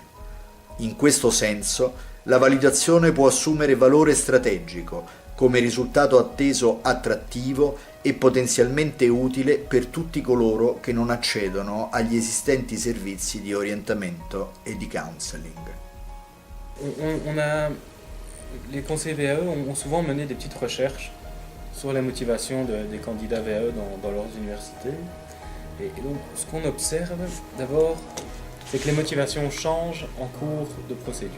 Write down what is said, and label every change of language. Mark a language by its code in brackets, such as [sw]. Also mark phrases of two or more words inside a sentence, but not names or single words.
[it] In questo senso, la validazione può assumere valore strategico, come risultato atteso attrattivo e potenzialmente utile per tutti coloro che non accedono agli esistenti servizi di orientamento e di counseling. [fr] Les conseillers VAE ont souvent mené des petites recherches sur la motivation des candidats VAE dans leurs universités. Et donc, ce qu'on observe d'abord, c'est que les motivations changent en cours de procédure.